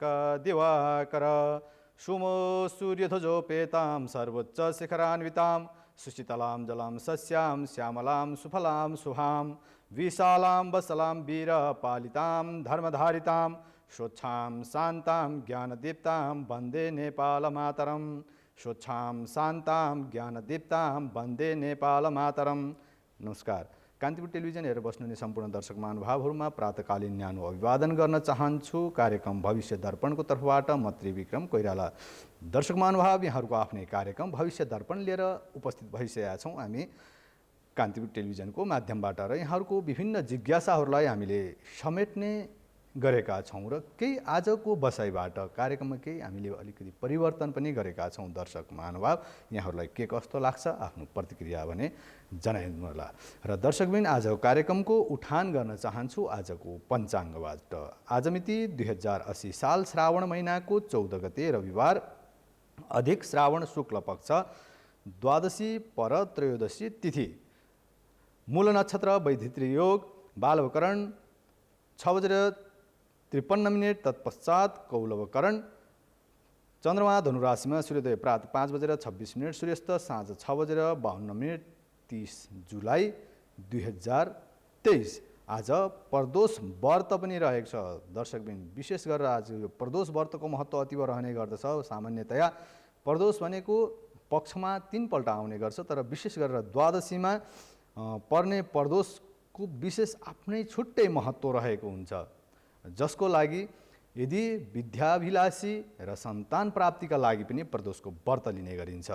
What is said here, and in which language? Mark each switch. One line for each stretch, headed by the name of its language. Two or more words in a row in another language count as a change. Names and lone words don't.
Sanskrit: दिवाकर सुमो सूर्यध्वजोपेतां सर्वोच्च शिखरान्वितां सुशीतलां जलां सस्यां श्यामलां सुफलां शुभां विशालां वसलां वीरपालितां धर्मधारितां स्वच्छां शान्तां ज्ञानदीप्तां वन्दे नेपालमातरं स्वच्छां शान्तां ज्ञानदीप्तां वन्दे नेपालमातरं।
Nepali: नमस्कार। कान्तिपुर टेलिभिजन हेरेर बस्नुहुने सम्पूर्ण दर्शक महानुभावहरूमा प्रातकालीन न्यानो अभिवादन गर्न चाहन्छु। कार्यक्रम भविष्य दर्पणको तर्फबाट म त्रिविक्रम कोइराला। दर्शक महानुभाव, यहाँहरूको आफ्नै कार्यक्रम भविष्य दर्पण लिएर उपस्थित भइसकेका छौँ हामी कान्तिपुर टेलिभिजनको माध्यमबाट र यहाँहरूको विभिन्न जिज्ञासाहरूलाई हामीले समेट्ने गरेका छौँ र केही आजको बसाइबाट कार्यक्रममा केही हामीले अलिकति परिवर्तन पनि गरेका छौँ। दर्शक महानुभाव, यहाँहरूलाई के कस्तो लाग्छ आफ्नो प्रतिक्रिया भने जनाइदिनु होला। र दर्शकबिन, आजको कार्यक्रमको उठान गर्न चाहन्छु आजको पञ्चाङ्गबाट। आज मिति 2080 साल श्रावण महिनाको 14 गते रविवार, अधिक श्रावण शुक्ल पक्ष, द्वादशी पर त्रयोदशी तिथि, मूल नक्षत्र वैधित्री योग, बालवकरण 6:53 तत्पश्चात कौलवकरण, चन्द्रमा धनुराशिमा, सूर्योदय प्रातः 5:26 सूर्यास्त साँझ 6:52 30 जुलाई 2023। आज प्रदोष व्रत पनि रहेको छ। दर्शकबिन, विशेष गरेर आज यो प्रदोष व्रतको महत्त्व अतीव रहने गर्दछ। सामान्यतया प्रदोष भनेको पक्षमा 3 पल्ट आउने गर्छ, तर विशेष गरेर द्वादशीमा पर्ने प्रदोषको विशेष आफ्नै छुट्टै महत्त्व रहेको हुन्छ, जसको लागि यदि विद्याभिलाषी र सन्तान प्राप्तिका लागि पनि प्रदोषको व्रत लिने गरिन्छ।